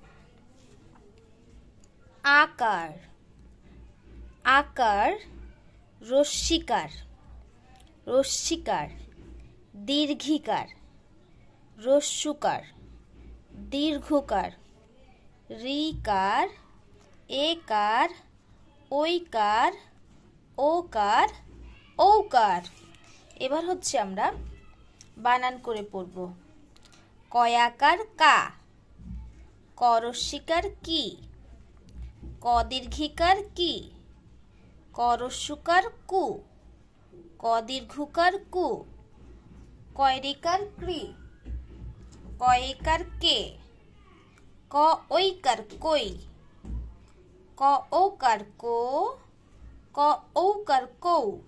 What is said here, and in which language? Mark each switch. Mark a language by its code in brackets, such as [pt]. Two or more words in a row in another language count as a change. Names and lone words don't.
[bn] আকার, আকার, রস্যিকার, রস্যিকার, দীর্ঘিকার, রস্যুকার, দীর্ঘকার, ঋকার, একার, ঐকার, ওকার, ঔকার। এবার হচ্ছে আমরা বানান করে পড়ব। কয়াকার কা, করস্যিকার কি, কদীর্ঘিকার কি, করস্যুকার কু, কদীর্ঘকার কু, কয়রিকার ক্রি, কয়েকার কে, ক ঐকার কই, ক ঔকার কো, ক ঔকার কৌ,